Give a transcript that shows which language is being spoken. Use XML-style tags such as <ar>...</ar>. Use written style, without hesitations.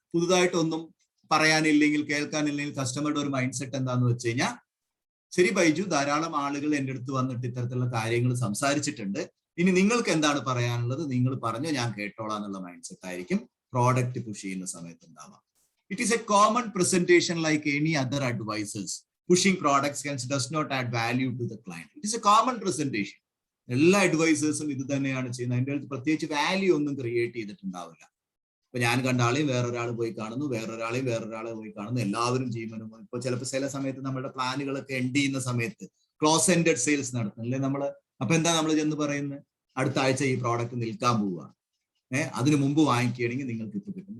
<ml>പുതുതായിട്ടൊന്നും പറയാനില്ലെങ്കിൽ കേൾക്കാനില്ലെങ്കിൽ കസ്റ്റമറുടെ ഒരു mind set എന്താന്ന് വെച്ച് കഴിഞ്ഞാൽ, ശരി ബൈജു, ധാരാളം ആളുകൾ എൻ്റെ അടുത്ത് വന്നിട്ട് ഇത്തരത്തിലുള്ള കാര്യങ്ങൾ സംസാരിച്ചിട്ടുണ്ട്, ഇനി നിങ്ങൾക്ക് എന്താണ് പറയാനുള്ളത്, നിങ്ങൾ പറഞ്ഞോ, ഞാൻ കേട്ടോളാം എന്നുള്ള മൈൻഡ് സെറ്റ് ആയിരിക്കും പ്രോഡക്റ്റ് പുഷ് ചെയ്യുന്ന സമയത്ത് ഉണ്ടാവാം.</ml> <en>It is a common presentation like any other advisors. Pushing products does not add value to the client. It is a common presentation.</en> <ml>എല്ലാ അഡ്വൈസേഴ്സും ഇത് തന്നെയാണ് ചെയ്യുന്നത്. അതിൻ്റെ അടുത്ത് പ്രത്യേകിച്ച് വാല്യൂ ഒന്നും ക്രിയേറ്റ് ചെയ്തിട്ടുണ്ടാവില്ല. ഇപ്പൊ ഞാൻ കണ്ട ആളെയും വേറൊരാൾ പോയി കാണുന്നു, വേറൊരാളെ പോയി കാണുന്നു, എല്ലാവരും ജീവനും. ഇപ്പൊ ചിലപ്പോൾ ചില സമയത്ത് നമ്മുടെ പ്ലാനുകളൊക്കെ എൻഡ് ചെയ്യുന്ന സമയത്ത് ക്ലോസ് എൻഡഡ് സെയിൽസ് നടത്തുന്നില്ലേ നമ്മള്. അപ്പൊ എന്താ നമ്മൾ ചെന്ന് പറയുന്നത്, അടുത്ത ആഴ്ച ഈ പ്രോഡക്റ്റ് നിൽക്കാൻ പോവുക, അതിനു മുമ്പ് വാങ്ങിക്കുകയാണെങ്കിൽ നിങ്ങൾക്ക് ഇപ്പൊ കിട്ടും.</ml>